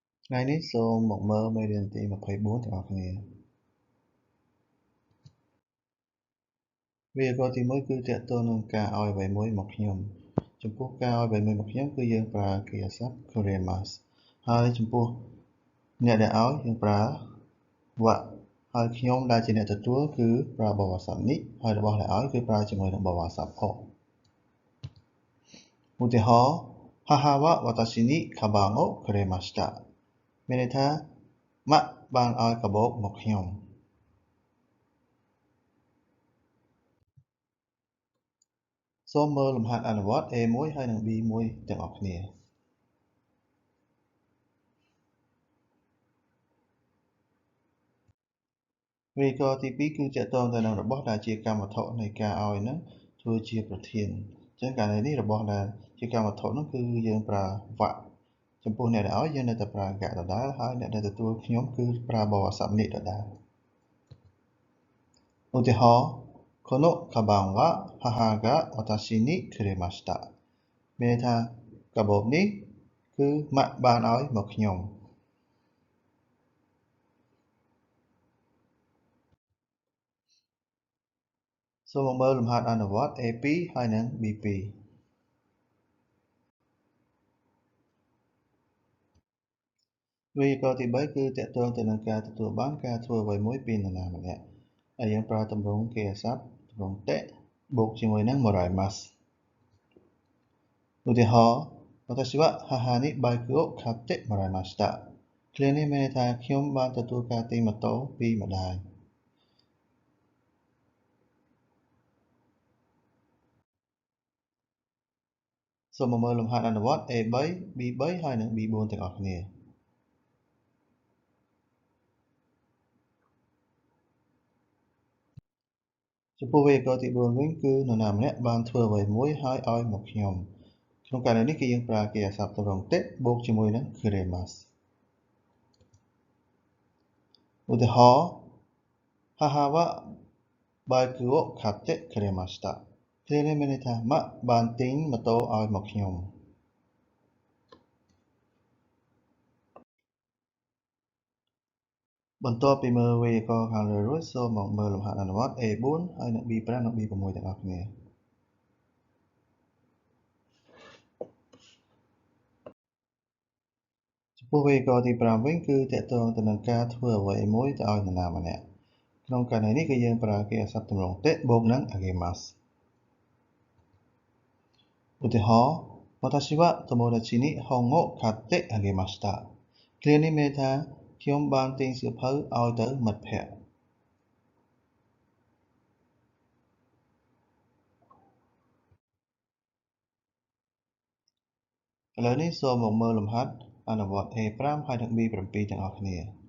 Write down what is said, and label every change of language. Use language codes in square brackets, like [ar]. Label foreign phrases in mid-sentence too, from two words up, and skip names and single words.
[km] ថ្ងៃនេះសូមមកមើលមេរៀនទី24ទាំងអស់គ្នាវាយកទី1គឺទាក់ទងនឹងការឲ្យអ្វីមួយមកខ្ញុំចំពោះការឲ្យអ្វីមួយមកខ្ញុំគឺយើងប្រើកិរិយាសព្ទ kuremasu ហើយចំពោះអ្នកដែលឲ្យយើងប្រើ wa ហើយខ្ញុំដែលជាអ្នកទទួលគឺប្រើបវរស័ព្ទ ni ហើយរបស់ដែលឲ្យគឺប្រើជាមួយនឹងបវរស័ព្ទ o ឧទាហរណ៍ [ja] 母は私にかばんをくれました [km] មានន័យថាម៉ាក់បានឲ្យកាបូបមកខ្ញុំសូមមើលលំហាត់អនុវត្ត A1 ហើយនិង B1 ទាំងអស់គ្នា វេយ្យាករណ៍ទី2គឺទាក់ទងទៅនឹងរបស់ដែលជាកម្មវត្ថុនៃការឲ្យនឹងធ្វើជាប្រធានអញ្ចឹងករណីនេះរបស់ដែលជាកម្មវត្ថុនោះគឺយើងប្រើ wa ចំពោះអ្នកដែលឲ្យយើងនៅតែប្រើ ga ដដែលហើយអ្នកដែលទទួលខ្ញុំគឺប្រើបវរស័ព្ទ ni ដដែល ឧទាហរណ៍ [ja] このかばんは母が私にくれました [km] មានន័យថាកាបូបនេះគឺម៉ាក់បានឲ្យមកខ្ញុំសូមមកមើលលំហាត់អនុវត្ត A2 ហើយនិង B2 វេយ្យាករណ៍ទី3គឺទាក់ទងទៅនឹងការទទួលបានការធ្វើអ្វីមួយពីនរណាម្នាក់ហើយយើងប្រើទម្រង់កិរិយាសព្ទទម្រង់ te បូកជាមួយនឹង moraimasu ឧទាហរណ៍ [ja] 私は母にバイクを買ってもらいました [km] ឃ្លានេះមានន័យថាខ្ញុំបានទទួលការទិញម៉ូតូពីម្ដាយសូមមកមើលលំហាត់អនុវត្ត A3 B3 ហើយនិង B4 ទាំងអស់គ្នា ចំពោះវេយ្យាករណ៍ទី4វិញគឺនរណាម្នាក់បានធ្វើអ្វីមួយហើយឲ្យមកខ្ញុំក្នុងករណីនេះគឺយើងប្រើកិរិយាសព្ទទម្រង់ te បូកជាមួយនឹង kuremasu ឧទាហរណ៍ [ja] 母はバイクを買ってくれました [km] ឃ្លានេះមានន័យថាម៉ាក់បានទិញម៉ូតូឲ្យមកខ្ញុំបន្ទាប់ពីមើលវេយ្យាករណ៍ខាងលើរួចសូមមកមើលលំហាត់អនុវត្ត A4 ហើយនិង B5 និង B6 ទាំងអស់គ្នា ចំពោះវេយ្យាករណ៍ទី5វិញគឺទាក់ទងទៅនឹងការធ្វើអ្វីមួយទៅឲ្យនរណាម្នាក់ក្នុងករណីនេះគឺយើងប្រើកិរិយាសព្ទទម្រង់ te បូកនឹង agemasu ឧទាហរណ៍ [ja] 私は友達に本を買ってあげました [km] ឃ្លានេះមានន័យថាខ្ញុំបានទិញសៀវភៅឲ្យទៅមិត្តភក្តិឥឡូវនេះសូមមកមើលលំហាត់អនុវត្ត A5 ហើយនិង B7 ទាំងអស់គ្នា